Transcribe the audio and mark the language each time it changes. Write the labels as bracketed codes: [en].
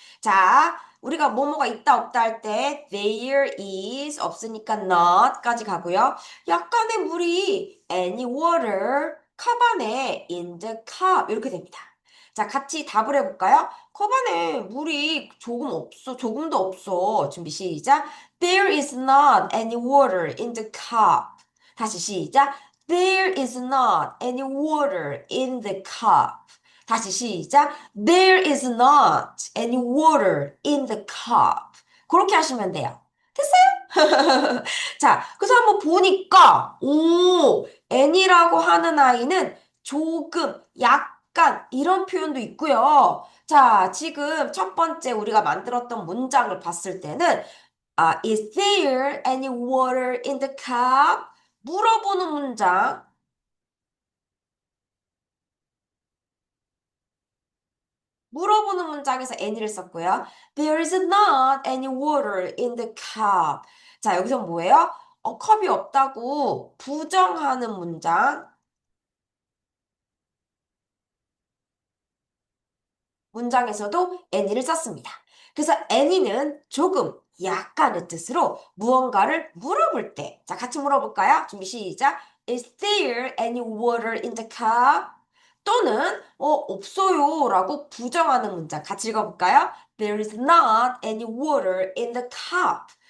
[ko] 자, 우리가 뭐뭐가 있다 없다 할 때 [en] there is [ko] 없으니까 not까지 가고요. 약간의 물이 any water 컵 안에 in the cup 이렇게 됩니다. 자, 같이 답을 해볼까요? 컵 안에 물이 조금도 없어. 준비 시작. [en] There is not any water in the cup. [ko] 다시 시작. [en] There is not any water in the cup. [ko] 다시 시작. [en] There is not any water in the cup. [ko] 그렇게 하시면 돼요. 됐어요? 자, 그래서 한번 보니까, any라고 하는 아이는 조금, 약간, 이런 표현도 있고요. 자, 지금 첫 번째 우리가 만들었던 문장을 봤을 때는 [en] is there any water in the cup? [ko] 물어보는 문장. 물어보는 문장에서 any를 썼고요. [en] There is not any water in the cup. [ko] 자, 여기서 뭐예요? 컵이 없다고 부정하는 문장. 문장에서도 any를 썼습니다. 그래서 any는 조금, 약간의 뜻으로 무언가를 물어볼 때. 자, 같이 물어볼까요? 준비 시작. [en] Is there any water in the cup? [ko] 또는 없어요 라고 부정하는 문장 같이 읽어볼까요? [en] There is not any water in the cup.